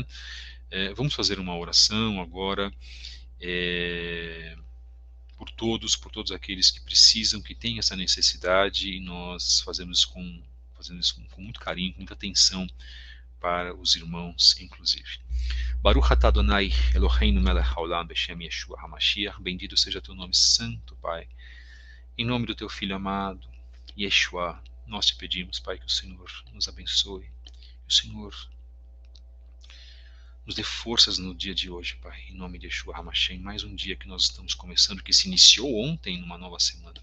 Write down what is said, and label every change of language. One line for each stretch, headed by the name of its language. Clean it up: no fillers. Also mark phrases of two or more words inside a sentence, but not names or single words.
Portuguese: Vamos fazer uma oração agora por todos aqueles que precisam, que têm essa necessidade, e nós fazemos isso com muito carinho, com muita atenção para os irmãos, inclusive.
Hebrew: ברוך אתה אדוני אלוהינו מלך העולם בשם ישוע המשיח.
Portuguese: Bendito seja teu nome santo, Pai. Em nome do teu Filho amado, Yeshua, nós te pedimos, Pai, que o Senhor nos abençoe, que o Senhor nos dê forças no dia de hoje, Pai, em nome de Yeshua HaMashiach. Mais um dia que nós estamos começando, que se iniciou ontem, numa nova semana.